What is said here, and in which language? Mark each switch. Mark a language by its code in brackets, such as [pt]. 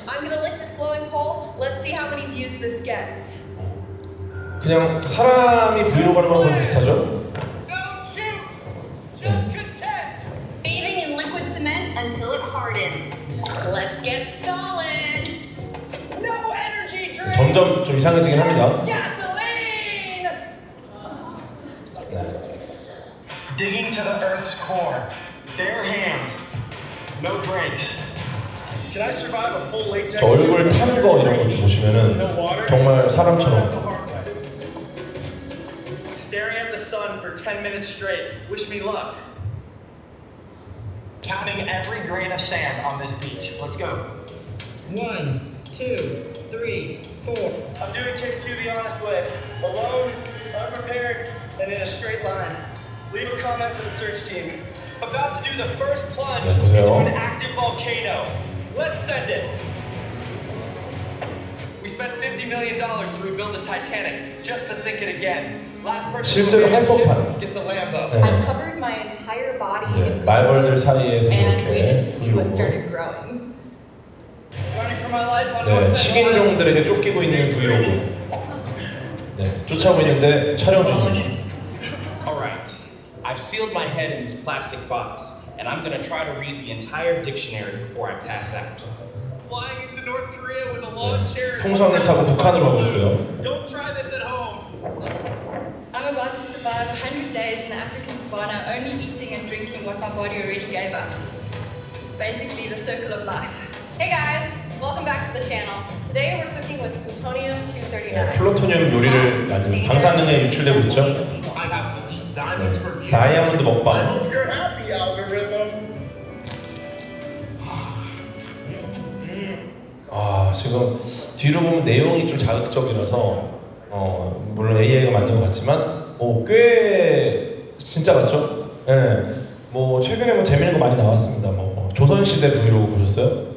[en] I'm gonna lick this glowing pole. Let's see how many views this gets. [ko] 그냥 사람이 브이로그 하는 거랑 비슷하죠? [en] Bathing in liquid cement until it hardens. Let's get solid. No energy drink. [ko] 점점 좀 이상해지긴 합니다. [en] Gasoline. Digging to the Earth's core, bare hand, no brakes. Can I survive a full latex? [ko] 저 얼굴 타는 거 이런 것도 보시면은 정말 사람처럼. [en] Staring at the sun for 10 minutes straight. Wish me luck. Counting every grain of sand on this beach. Let's go. 1, 2, 3, 4. I'm doing take two the honest way. Alone, unprepared, and in a straight line. Leave a comment for the search team. About to do the first plunge into an active volcano. Let's send it. We spent $50 million to rebuild the Titanic just to sink it again. Last person [ko] 실제로 할 법한. [en] gets a Lambo. [ko] 네. [en] I covered my entire body in [ko] 말벌들 사이에서 [en] and waited to [ko] 이렇게 [en] see what started growing. [ko] 네, 식인종들에게 쫓기고 있는 브이로그. 네, 쫓아오고 있는데 촬영 중입니다. [en] Alright, I've sealed my head in this plastic box, and I'm gonna try to read the entire dictionary before I pass out. Flying into North Korea with a lawn chair. [ko] 풍선을 타고 북한으로 가고 있어요. [en] Don't try this at home. I'm about to survive 100 days in the African savannah, only eating and drinking what my body already gave up. Basically, the circle of life. Hey guys, welcome back to the channel. Today we're cooking with plutonium-239. [ko] 네, 플루토늄 요리를 만든 방사능에 유출되고 있죠. [en] I have to eat diamonds for views. [ko] 다이아몬드 먹방. [en] I hope you're happy, algorithm. [ko] 지금 뒤로 보면 내용이 좀 자극적이라서 물론 AI가 만든 것 같지만 꽤 진짜 같죠? 예. 뭐 최근에 뭐 재밌는 거 많이 나왔습니다. 뭐 조선시대 브이로그 보셨어요?